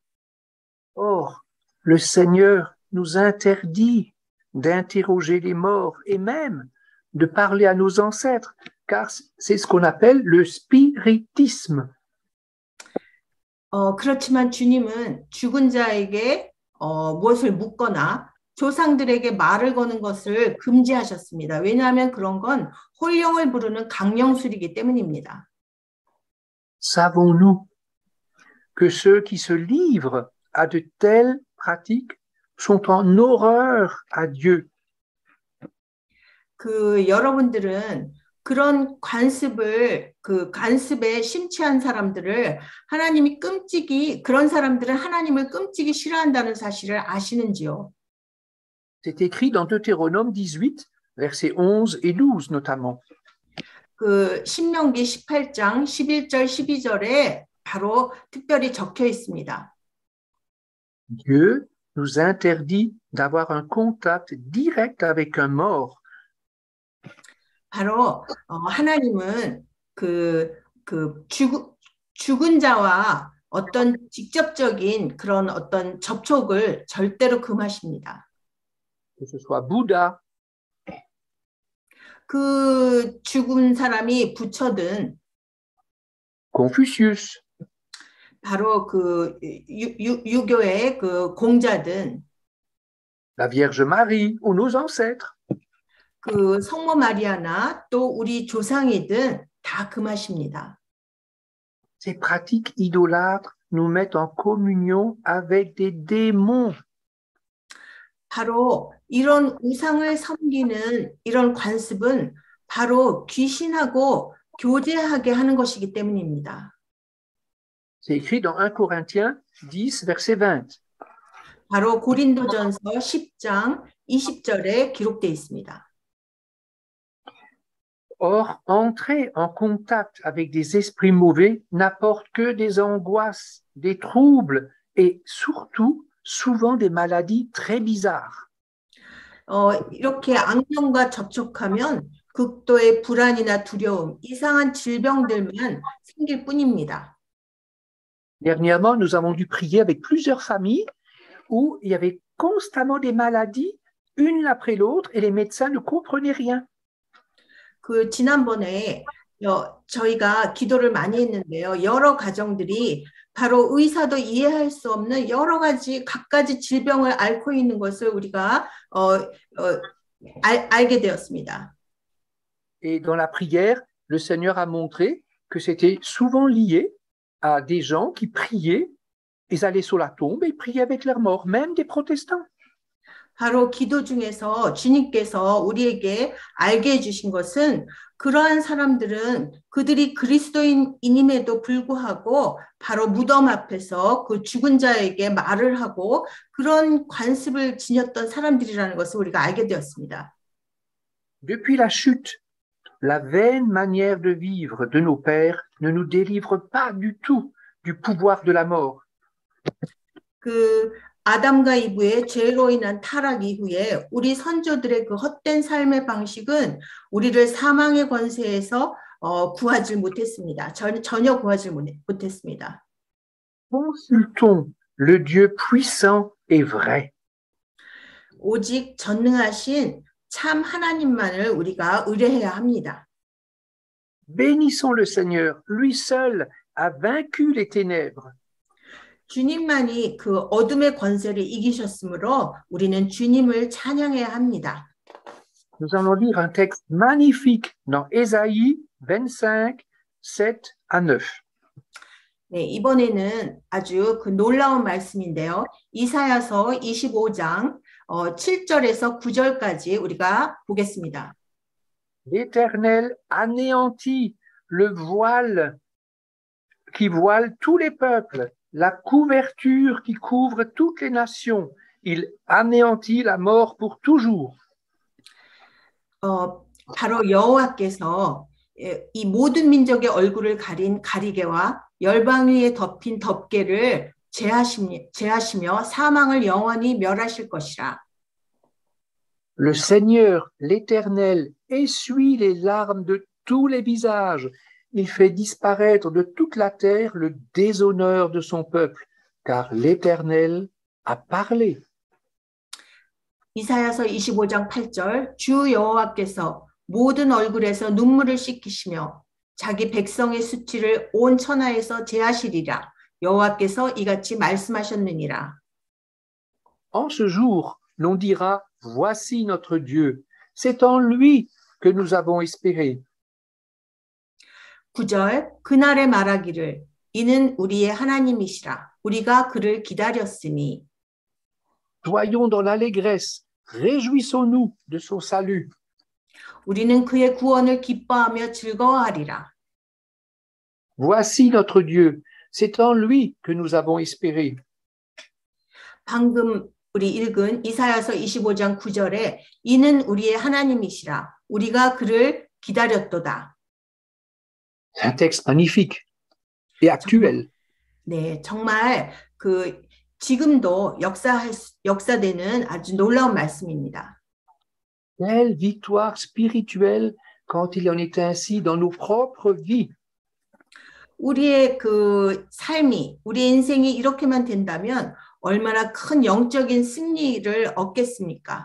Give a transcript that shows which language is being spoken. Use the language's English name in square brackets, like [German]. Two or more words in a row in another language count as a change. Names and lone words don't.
[French] Or, le Seigneur nous interdit d'interroger les morts et même de parler à nos ancêtres, car c'est ce qu'on appelle le spiritisme. [Korean] 그렇지만 주님은 죽은 자에게 무엇을 묻거나 조상들에게 말을 거는 것을 금지하셨습니다. 왜냐하면 그런 건 홀령을 부르는 강령술이기 때문입니다. [French] Savons-nous que ceux qui se livrent à de telles pratiques sont en horreur à Dieu? [Korean] 그 여러분들은 그런 관습에 심취한 사람들을 그런 사람들은 하나님을 끔찍이 싫어한다는 사실을 아시는지요? [French] C'est écrit dans Deutéronome 18, versets 11 et 12 notamment. [Korean] 그 신명기 18장 11절 12절에 바로 특별히 적혀 있습니다. [French] Dieu nous interdit d'avoir un contact direct avec un mort. [Korean] 바로 하나님은 죽은 자와 어떤 직접적인 그런 어떤 접촉을 절대로 금하십니다. [French] Que ce soit Bouddha, [Korean] 그 죽은 사람이 부처든 [French] Confucius, [Korean] 바로 그 유교의 그 공자든 [French] la Vierge Marie ou nos ancêtres. [Korean] 그 성모 마리아나 또 우리 조상이든 다 금하십니다. [French] Ces pratiques idolâtres nous mettent en communion avec des démons. [Korean] 바로 이런 우상을 섬기는 이런 관습은 바로 귀신하고 교제하게 하는 것이기 때문입니다. [French] C'est écrit dans 1 Corinthiens 10, verset 20. [Korean] 바로 고린도전서 10장 20절에 기록되어 있습니다. [French] Or, entrer en contact avec des esprits mauvais n'apporte que des angoisses, des troubles et surtout, souvent des maladies très bizarres. [Korean] 이렇게 악령과 접촉하면 극도의 불안이나 두려움, 이상한 질병들만 생길 뿐입니다. [French] Dernièrement, nous avons dû prier avec plusieurs familles où il y avait constamment des maladies, une après l'autre, et les médecins ne comprenaient rien. [Korean] 그 지난번에 저희가 기도를 많이 했는데요. 여러 가정들이 바로 의사도 이해할 수 없는 여러 가지 갖가지 질병을 앓고 있는 것을 우리가 알게 되었습니다. [French] Et dans la prière, le Seigneur a montré que c'était souvent lié à des gens qui priaient, ils allaient sur la tombe et ils priaient avec leurs morts, même des protestants. [Korean] 바로 기도 중에서 주님께서 우리에게 알게 해주신 것은 그러한 사람들은 그들이 그리스도인임에도 불구하고 바로 무덤 앞에서 그 죽은 자에게 말을 하고 그런 관습을 지녔던 사람들이라는 것을 우리가 알게 되었습니다. [French] Depuis la chute, la vaine manière de vivre de nos pères ne nous délivre pas du tout du pouvoir de la mort. [Korean] 그 아담과 이브의 죄로 인한 타락 이후에 우리 선조들의 그 헛된 삶의 방식은 우리를 사망의 권세에서 구하지 못했습니다. 전혀 구하지 못했습니다. [French] Consultons le Dieu puissant et vrai. [Korean] 오직 전능하신 참 하나님만을 우리가 의뢰해야 합니다. [French] Bénissons le Seigneur, lui seul a vaincu les ténèbres. [Korean] 주님만이 그 어둠의 권세를 이기셨으므로 우리는 주님을 찬양해야 합니다. [French] Nous allons lire un texte magnifique dans Ésaïe 25, 7 à 9. [Korean] 네, 이번에는 아주 그 놀라운 말씀인데요. 이사야서 25장 7절에서 9절까지 우리가 보겠습니다. [French] L'Éternel anéantit le voile qui voile tous les peuples, la couverture qui couvre toutes les nations. Il anéantit la mort pour toujours. [Korean] 바로 여호와께서 이 모든 민족의 얼굴을 가린 가리개와 열방 위에 덮인 덮개를 제하시며 사망을 영원히 멸하실 것이라. [French] Le Seigneur, l'Éternel, essuie les larmes de tous les visages. Il fait disparaître de toute la terre le déshonneur de son peuple, car l'Éternel a parlé. [Korean] 이사야서 25장 8절 주 여호와께서 모든 얼굴에서 눈물을 씻기시며 자기 백성의 수치를 온 천하에서 제하시리라. 여호와께서 이같이 말씀하셨느니라. [French] En ce jour, l'on dira, voici notre Dieu. C'est en lui que nous avons espéré. [Korean] 9절 그날에 말하기를 이는 우리의 하나님이시라. 우리가 그를 기다렸으니. [French] Soyons dans l'allégresse, réjouissons-nous de son salut. [Korean] 우리는 그의 구원을 기뻐하며 즐거워하리라. [French] Voici notre Dieu. C'est en lui que nous avons espéré. [Korean] 방금 우리 읽은 이사야서 25장 9절에 이는 우리의 하나님이시라. 우리가 그를 기다렸도다. [French] C'est un texte magnifique et actuel. [Korean] 네, 정말 그 지금도 역사되는 아주 놀라운 말씀입니다. [French] Quelle victoire spirituelle quand il en est ainsi dans nos propres vies. [Korean] 우리의 그 삶이, 우리의 인생이 이렇게만 된다면 얼마나 큰 영적인 승리를 얻겠습니까?